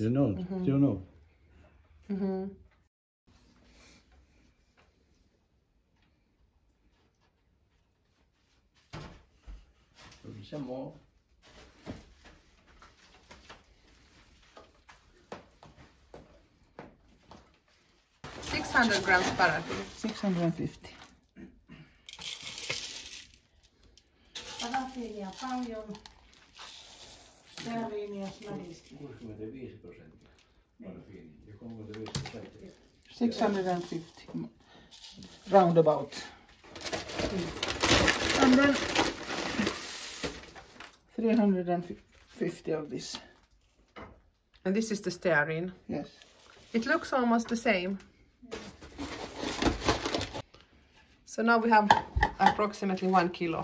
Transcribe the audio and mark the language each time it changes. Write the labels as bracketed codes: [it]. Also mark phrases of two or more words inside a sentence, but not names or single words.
[en] You know, you know. Some more. 600 grams paraffin. 650. [fi] Parafiinia paljon. Steariinia snadisti. 65% parafiini ja 35%. [en] 650 roundabout. And then 350 of this. And this is the stearin. Yes. It looks almost the same. So now we have approximately 1 kilo.